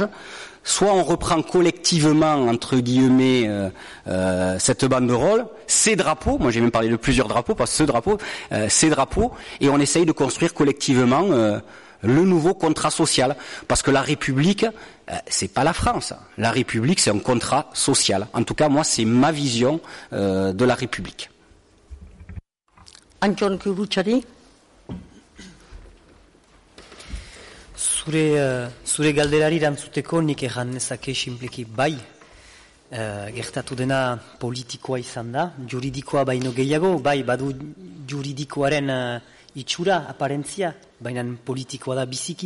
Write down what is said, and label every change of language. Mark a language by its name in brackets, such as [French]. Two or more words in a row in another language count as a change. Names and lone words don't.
[French] Soit on reprend collectivement, entre guillemets, cette banderole, ces drapeaux, moi j'ai même parlé de plusieurs drapeaux, pas ce drapeau, ces drapeaux, et on essaye de construire collectivement le nouveau contrat social. Parce que la République, c'est pas la France. La République, c'est un contrat social. En tout cas, moi, c'est ma vision de la République. [Basque] Antion Kuruchari. Zure galderari erantzuteko nik erran nezake sinpleki bai, gertatu dena politikoa izan da, juridikoa baino gehiago, bai badu juridikoaren itxura, aparentzia, baina politikoa da biziki.